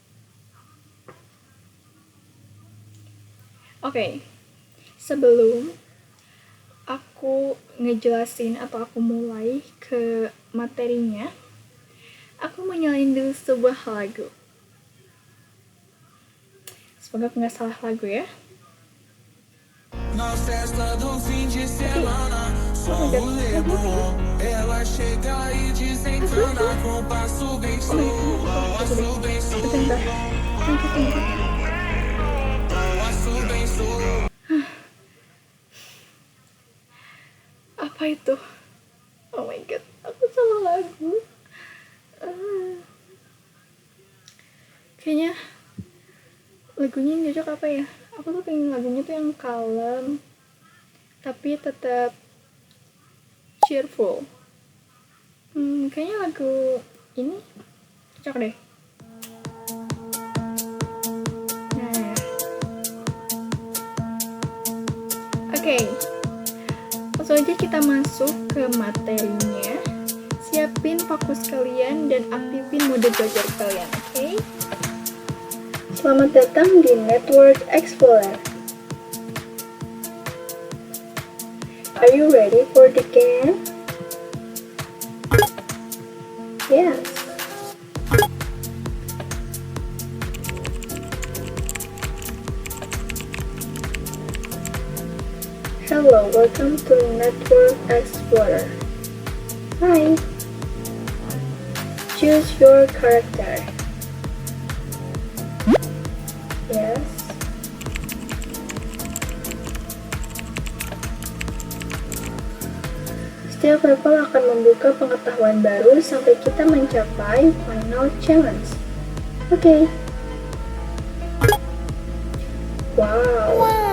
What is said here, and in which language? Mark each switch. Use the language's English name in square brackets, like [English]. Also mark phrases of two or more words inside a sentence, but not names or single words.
[Indonesian] Oke, sebelum aku ngejelasin atau aku mulai ke materinya, aku mau nyalain dulu sebuah lagu. Semoga aku nggak salah lagu ya. [Portuguese] Na festa do fim de semana, som levou. Ela chega e desentona com passo bem slow. Passo bem slow. Passo bem slow. [Indonesian] Apa itu? [English] Oh my god, [Indonesian] aku salah lagu. Kayaknya lagunya yang cocok apa ya? Aku tuh pengen lagunya tuh yang kalem tapi tetap cheerful. Kayaknya lagu ini cocok deh. Nah, oke. Langsung aja kita masuk ke materinya. Siapin fokus kalian dan aktifin mode belajar kalian, oke? Selamat datang di Network Explorer. [English] Are you ready for the game? Yes. Hello, welcome to Network Explorer. Hi. Choose your character. Yes. [Indonesian] Setiap level akan membuka pengetahuan baru sampai kita mencapai [English] final challenge. [Indonesian] Oke. Wow.